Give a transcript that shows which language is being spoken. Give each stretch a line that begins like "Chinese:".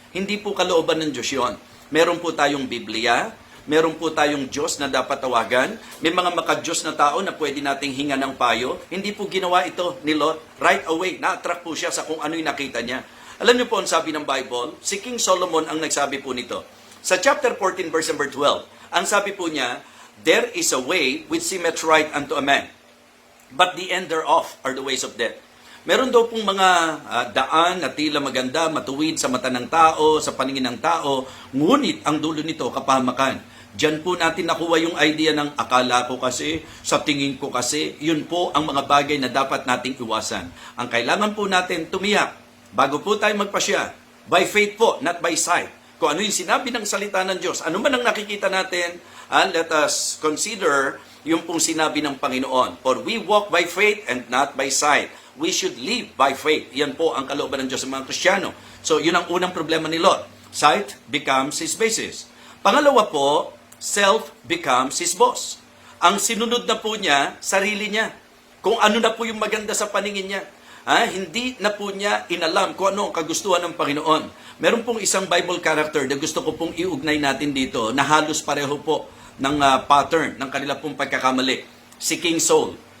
Filipino: Hindi po kalooban ng Diyos yun. Meron po tayong Biblia, meron po tayong Diyos na dapat tawagan, may mga maka-Diyos na tao na pwede nating hinga ng payo. Hindi po ginawa ito ni Lot. Right away, na-attract po siya sa kung ano yung nakita niya. Alam niyo po ang sabi ng Bible, si King Solomon ang nagsabi po nito.
English: Sa chapter 14, verse number 12, ang sabi po niya, there is a way which seemeth right unto a man, but the end thereof are the ways of death.
Filipino: Meron daw pong mga daan na tila maganda, matuwid sa mata ng tao, sa paningin ng tao, ngunit ang dulo nito kapahamakan. Diyan po natin nakuha yung idea ng akala ko kasi, sa tingin ko kasi, yun po ang mga bagay na dapat nating iwasan. Ang kailangan po natin tumiyak, bago po tayo magpasya, by faith po, not by sight. Kung ano yung sinabi ng salita ng Diyos, ano man ang nakikita natin, let us consider yung pong sinabi ng Panginoon.
English: For we walk by faith and not by sight. We should live by faith.
Filipino: Yan po ang kalooban ng Diyos sa mga Kristiyano. So, yun ang unang problema ni Lot.
English: Sight becomes his basis. Pangalawa po, self becomes his boss.
Filipino: Ang sinunod na po niya, sarili niya. Kung ano na po yung maganda sa paningin niya. Hindi na po niya inalam kung ano ang kagustuhan ng Panginoon. Meron pong isang Bible character na gusto ko pong iugnay natin dito na halos pareho po ng pattern ng kanila pong pagkakamali. Si King Saul.